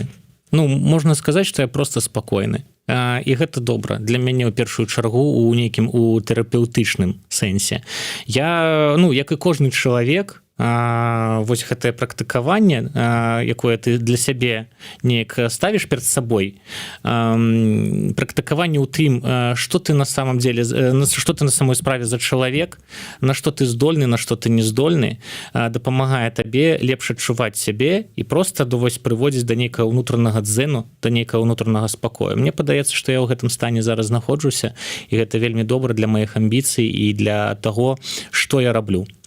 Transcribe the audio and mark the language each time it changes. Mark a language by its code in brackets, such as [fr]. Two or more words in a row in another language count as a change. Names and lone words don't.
[be] Ну, можна сказаць, што я просто спакойны. І гэта добра для мяне ў першую чаргу у нейкім у тэрапеўтычным сэнсе. Я, ну, як і кожны чалавек, вось гэтае практыкаванне, якое ты для сябе неяк ставіш перад сабой, практыкаванне ў тым, што ты [ru] на самом деле, [be] што ты на самой справе за чалавек, на што ты здольны, на што ты не здольны, дапамагае табе лепш адчуваць сябе і проста вось прыводзіць да нейкага ўнутранага дзену, да нейкага ўнутранага спакою. Мне падаецца, што я ў гэтым стане зараз знаходжуся, і гэта вельмі добра для маіх амбіцый і для таго, што я раблю.